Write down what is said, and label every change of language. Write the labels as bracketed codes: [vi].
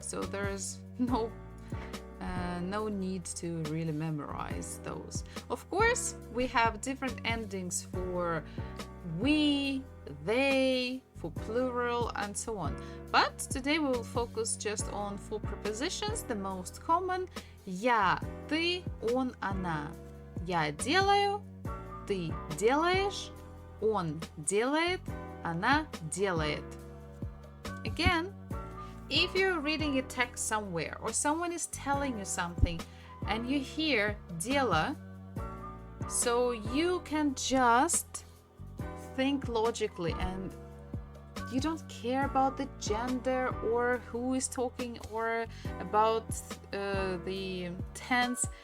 [en] So there's no need to really memorize those. Of course, we have different endings for we, they, for plural, and so on. But today we will focus just on four prepositions, the most common. [ru] Я, ты, он, она. Я делаю, ты делаешь, он делает, она делает. [en] Again, if you're reading a text somewhere or someone is telling you something and you hear дело, so you can just think logically and you don't care about the gender or who is talking or about the tense.